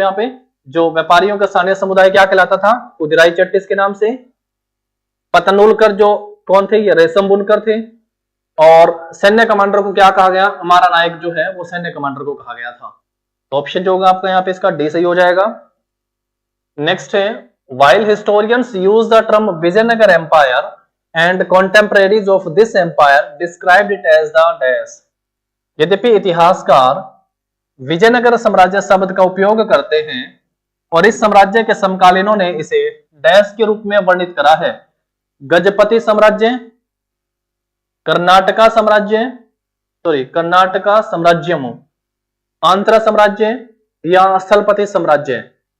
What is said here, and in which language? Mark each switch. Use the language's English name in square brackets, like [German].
[Hindi] यहाँ पे जो व्यापारियों का स्थानीय समुदाय क्या कहलाता था, कुदिराई चेट्टिस के नाम से। पतनुलकर जो कौन थे, ये रेशम बुनकर थे। और सैन्य कमांडर को क्या कहा गया, हमारा नायक जो है वो सैन्य कमांडर को कहा गया था। तो ऑप्शन जो होगा आपका यहाँ पे इसका डी सही हो जाएगा। नेक्स्ट है, [English] while historians use the term Vijayanagar Empire and contemporaries of this empire described it as the dash। [Hindi] यद्यपि इतिहासकार विजयनगर साम्राज्य शब्द का उपयोग करते हैं और इस साम्राज्य के समकालीनों ने इसे डैश के रूप में वर्णित करा है। गजपति साम्राज्य, कर्नाटका साम्राज्य, कर्नाटका साम्राज्यम, आंध्र साम्राज्य या स्थलपति साम्राज्य।